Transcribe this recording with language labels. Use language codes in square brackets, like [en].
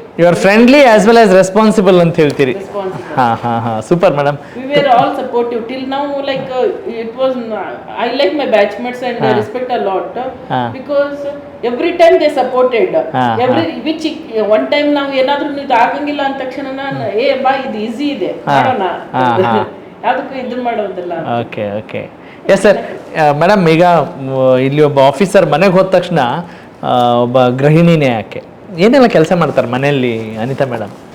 [en] you are friendly as well as responsible [kn] ಅಂತ ಹೇಳ್ತೀರಿ. [en] Super madam. We were all supportive till now. Like it was, I like my batchmates and I respect a lot because every time they supported. Which one time [kn] ನಾವು ಏನಾದ್ರೂ ಇದು ಆಗಂಗಿಲ್ಲ ಅಂದ ತಕ್ಷಣ ಬಾ ಇದು ಈಸಿ ಇದೆ ಮಾಡೋಣ, ಯಾವುದಕ್ಕೂ ಇದು ಮಾಡೋದಿಲ್ಲ. [en] Okay yes sir. [kn] ಮೇಡಮ್, ಈಗ ಇಲ್ಲಿ ಒಬ್ಬ ಆಫೀಸರ್ ಮನೆಗೆ ಹೋದ ತಕ್ಷಣ ಒಬ್ಬ ಗೃಹಿಣಿನೇ ಯಾಕೆ ಏನೆಲ್ಲ ಕೆಲಸ ಮಾಡ್ತಾರೆ ಮನೆಯಲ್ಲಿ ಅನಿತಾ ಮೇಡಮ್?